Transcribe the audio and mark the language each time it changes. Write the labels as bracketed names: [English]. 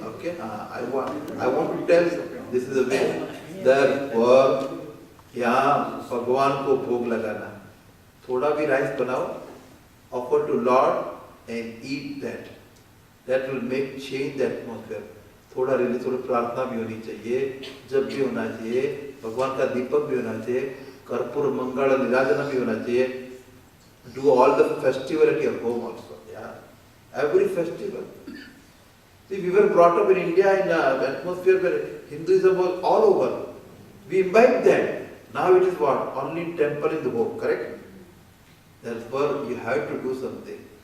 [English] Okay, I want to tell you, this is the way. Therefore, [Hindi] यहाँ भगवान को भोग लगाना. थोड़ा भी राइस बनाओ, [English] offer to Lord and eat that. That will make change the atmosphere. [Hindi] थोड़ा रिलीज, थोड़ी प्रार्थना भी होनी चाहिए, जब भी होना चाहिए, भगवान का दीपक भी होना चाहिए, कर्पूर मंगल निराजन भी होना चाहिए. [English] Do all the festival at your home also. Yeah, every festival. See, we were brought up in India in an atmosphere where Hinduism was all over. We imbibe that. Now it is what? Only in temple in the home, correct? Therefore, you have to do something.